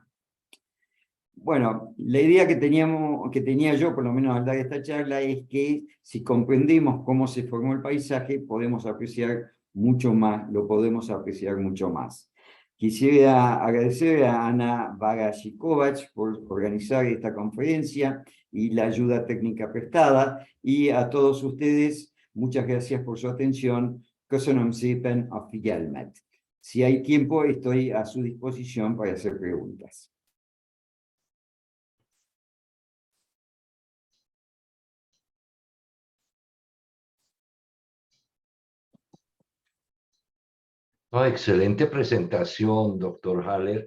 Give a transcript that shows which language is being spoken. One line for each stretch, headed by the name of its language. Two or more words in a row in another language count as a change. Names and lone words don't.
Spanish: Bueno, la idea que tenía yo, por lo menos al dar esta charla, es que si comprendemos cómo se formó el paisaje, podemos apreciar mucho más, lo podemos apreciar mucho más. Quisiera agradecer a Ana Bagashikovac por organizar esta conferencia y la ayuda técnica prestada, y a todos ustedes, muchas gracias por su atención.
Hungarian: Köszönöm szépen a figyelmet.
Spanish: Si hay tiempo, estoy a su disposición para hacer preguntas. No, excelente presentación, doctor Haller.